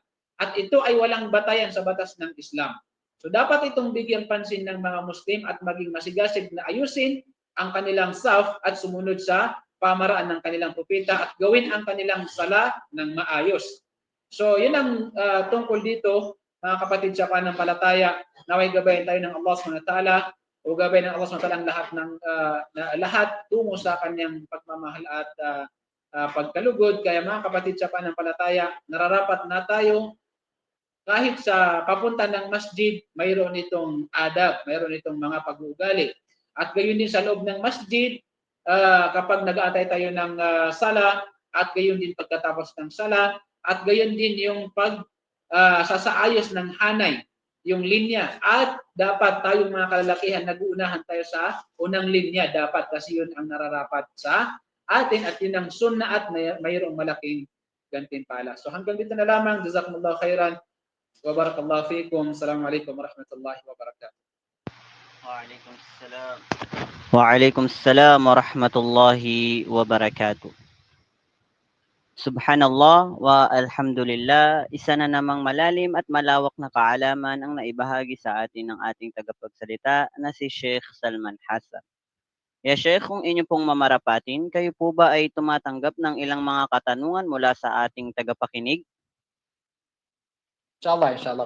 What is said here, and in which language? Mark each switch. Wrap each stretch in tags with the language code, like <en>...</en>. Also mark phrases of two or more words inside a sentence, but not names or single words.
<tl>At ito ay walang batayan sa batas ng Islam. So dapat itong bigyan pansin ng mga Muslim at maging masigasig na ayusin ang kanilang saf at sumunod sa pamaraan ng kanilang propeta at gawin ang kanilang sala ng maayos. So yun ang tungkol dito mga kapatid sa pananampalataya. Naway gabayan tayo ng Allah</tl> <ar>سبحانه وتعالى</ar> <tl>o gabayan ng Allah</tl> <ar>سبحانه وتعالى</ar> <tl>ang lahat tungo sa kanyang pagmamahal at pagkalugod. Kaya mga kapatid sa pananampalataya, nararapat na tayo kahit sa papunta ng masjid, mayroon itong adab, mayroon itong mga pag-uugali. At gayon din sa loob ng masjid, kapag nag-aantay tayo ng sala, at gayon din pagkatapos ng sala, at gayon din yung sasaayos ng hanay, yung linya. At dapat tayong mga kalalakihan, nag-uunahan tayo sa unang linya. Dapat kasi yun ang nararapat sa atin at yun ang sunna at mayroong malaking gantimpala. So hanggang dito na lamang.</tl> <ar>جزاكم الله خيرا. وبارك الله فيكم. السلام عليكم ورحمة الله وبركاته. وعليكم السلام ورحمة الله وبركاته. سبحان الله والحمد لله,</ar> <tl>isa na namang malalim at malawak na kaalaman ang naibahagi sa atin ng ating tagapagsalita na si Sheikh Salman Hassan.</tl> <ar>يا شيخ,</ar> <tl>kung inyo pong mamarapatin, kayo po ba ay tumatanggap ng ilang mga katanungan mula sa ating tagapakinig?</tl> <ar>إن شاء الله إن شاء الله.</ar>